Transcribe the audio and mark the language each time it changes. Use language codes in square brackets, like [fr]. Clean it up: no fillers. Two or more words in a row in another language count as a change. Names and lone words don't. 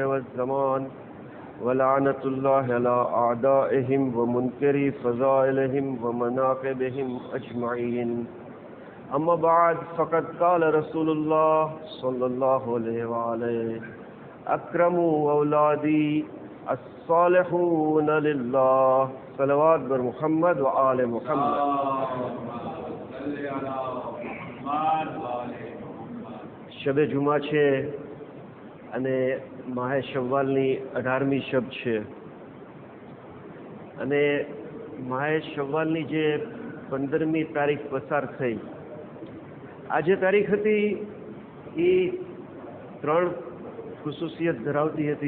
[ar] والزمان ولعنة الله على أعدائهم ومنكري فضائلهم ومناقبهم أجمعين أما بعد فقد قال رسول الله صلى الله عليه وآله أكرموا أولادي الصالحون لله صلوات بر محمد وآل محمد [gu] શબે જુમા છે અને માહે શવ્વાલની 18મી શબ છે અને માહે શવ્વાલની જે 15મી તારીખ પસાર થઈ આ જે તારીખ હતી એ 3 ખુસૂસિયત ધરાવતી હતી.